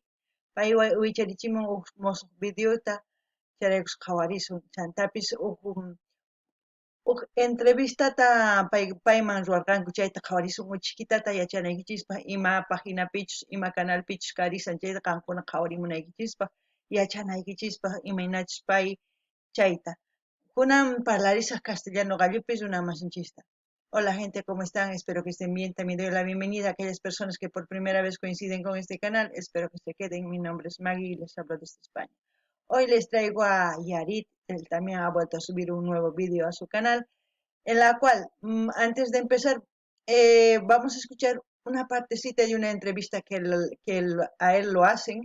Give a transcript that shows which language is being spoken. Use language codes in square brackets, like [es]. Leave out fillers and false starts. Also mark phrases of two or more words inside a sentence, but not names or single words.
[qu] Pay wicharichimun uk musuq videota charaykus qhawarisun chantapis uk entrevistata payman ruwarqanku chayta qhawarisun uchikitata yachanaykichispa ima paginapichus ima canalpichus karisan chayta qankuna qhawarimunaykichispa yachanaykichispa imaynachus pay chayta. Kunan parlarisaq castellano gallupis runa masinchista. [es] Hola gente, ¿cómo están? Espero que estén bien. También doy la bienvenida a aquellas personas que por primera vez coinciden con este canal. Espero que se queden. Mi nombre es Maggie y les hablo desde España. Hoy les traigo a Yarit, él también ha vuelto a subir un nuevo vídeo a su canal, en la cual, antes de empezar, vamos a escuchar una partecita de una entrevista a él lo hacen.